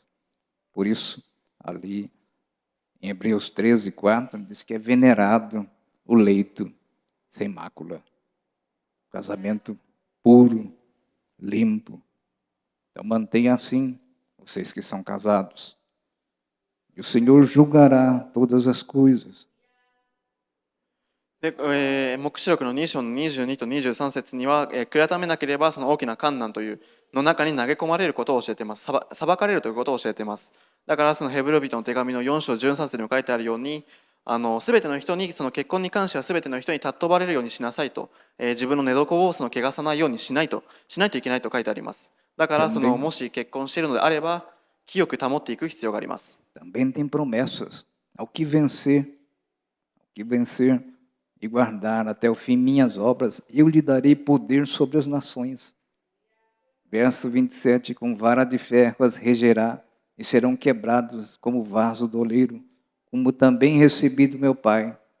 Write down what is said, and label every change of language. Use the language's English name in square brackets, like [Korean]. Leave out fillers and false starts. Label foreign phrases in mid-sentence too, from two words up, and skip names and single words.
[Portuguese] Por isso, ali em Hebreus 13, 4, diz que é venerado o leito sem mácula. Casamento puro, limpo. Então mantenha assim, vocês que são casados. E o Senhor julgará todas as coisas. [Japanese] で黙示録の2章の22と23節には、悔やめなければその大きな患難というの中に投げ込まれることを教えています。裁かれるということを教えています。だからそのヘブル人の手紙の4章13節にも書いてあるように、すべての人に、その結婚に関してはすべての人に尊ばれるようにしなさいと、自分の寝床をその汚さないようにしないといけないと書いてあります。だからそのもし結婚しているのであれば、清く保っていく必要があります。 [Portuguese] Também tem promessas. Ao que vencer e guardar até o fim minhas obras, eu lhe darei poder sobre as nações. Verso 27, com vara de ferro as regerá, e serão quebrados como vaso do oleiro, como também recebi do meu Pai.